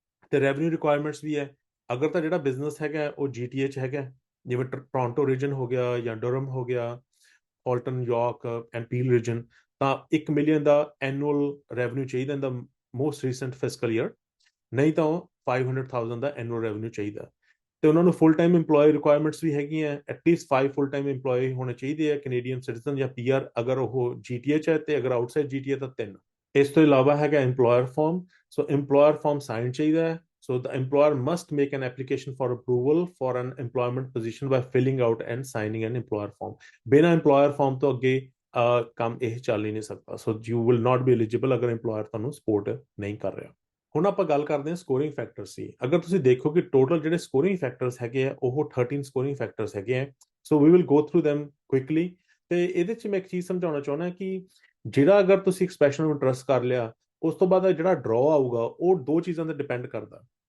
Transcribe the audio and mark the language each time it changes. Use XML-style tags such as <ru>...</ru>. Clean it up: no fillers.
<pa>ਤੇ revenue requirements ਵੀ ਹੈ, ਅਗਰ ਤਾਂ ਜਿਹੜਾ ਬਿਜ਼ਨਸ ਹੈਗਾ ਉਹ GTA 'ਚ ਹੈਗਾ, ਜਿਵੇਂ ਟੋਰਾਂਟੋ ਰੀਜਨ ਹੋ ਗਿਆ ਜਾਂ ਡਰਮ ਹੋ ਗਿਆ, Halton, York and peel reason, ਤਾਂ 1 million ਦਾ ਐਨੂਅਲ ਰੈਵਨਿਊ ਚਾਹੀਦਾ</pa> <en>in the most recent fiscal year,</en> <pa>ਨਹੀਂ ਤਾਂ 500,000 ਦਾ ਐਨੂਅਲ ਰੈਵਨਿਊ ਚਾਹੀਦਾ। ਤੇ ਉਹਨਾਂ ਨੂੰ ਫੁੱਲ ਟਾਈਮ EMPLOYE ਰਿਕੁਆਇਰਮੈਂਟਸ ਵੀ ਹੈਗੀਆਂ, ਐਟਲੀਸਟ 5 ਫੁੱਲ ਟਾਈਮ EMPLOYE ਹੋਣੇ ਚਾਹੀਦੇ ਆ ਕੈਨੇਡੀਅਨ ਸਿਟੀਜ਼ਨ ਜਾਂ PR, ਅਗਰ ਉਹ GTA 'ਚ ਹੈ, ਤੇ ਅਗਰ ਆਊਟਸਾਈਡ GTA ਤਾਂ 3। ਇਸ ਤੋਂ ਇਲਾਵਾ ਹੈਗਾ EMPLOYER ਫਾਰਮ। ਸੋ EMPLOYER ਫਾਰਮ ਸਾਈਨ ਚਾਹੀਦਾ ਹੈ।</pa> <en>So the employer must make an application for approval for an employment position by filling out and signing an employer form.</en> <pa>ਬਿਨਾਂ employer form ਤੋਂ ਅੱਗੇ ਕੰਮ ਇਹ ਚੱਲ ਹੀ ਨਹੀਂ ਸਕਦਾ।</pa> <en>So you will not be eligible</en> <pa>ਅਗਰ employer ਤੁਹਾਨੂੰ ਸਪੋਰਟ ਨਹੀਂ ਕਰ ਰਿਹਾ। ਹੁਣ ਆਪਾਂ ਗੱਲ ਕਰਦੇ ਹਾਂ ਸਕੋਰਿੰਗ ਫੈਕਟਰਸ ਦੀ। ਅਗਰ ਤੁਸੀਂ ਦੇਖੋ ਕਿ ਟੋਟਲ ਜਿਹੜੇ ਸਕੋਰਿੰਗ ਫੈਕਟਰਸ ਹੈਗੇ ਆ ਉਹ 13 ਸਕੋਰਿੰਗ ਫੈਕਟਰਸ ਹੈਗੇ ਆ।</pa> <en>So we will go through them quickly.</en> <pa>ਤੇ ਇਹਦੇ 'ਚ ਮੈਂ ਇੱਕ ਚੀਜ਼ ਸਮਝਾਉਣਾ ਚਾਹੁੰਦਾ ਕਿ ਜਿਹੜਾ ਅਗਰ ਤੁਸੀਂ ਇੱਕ ਸਪੈਸ਼ਲ ਨੂੰ ਟਰਸਟ ਕਰ ਲਿਆ, ਉਸ ਤੋਂ ਬਾਅਦ ਜਿਹੜਾ ਡਰਾਅ ਆਊਗਾ ਉਹ ਦੋ ਚੀਜ਼ਾਂ ਤੇ ਡਿਪੈਂਡ ਕਰਦਾ।</pa>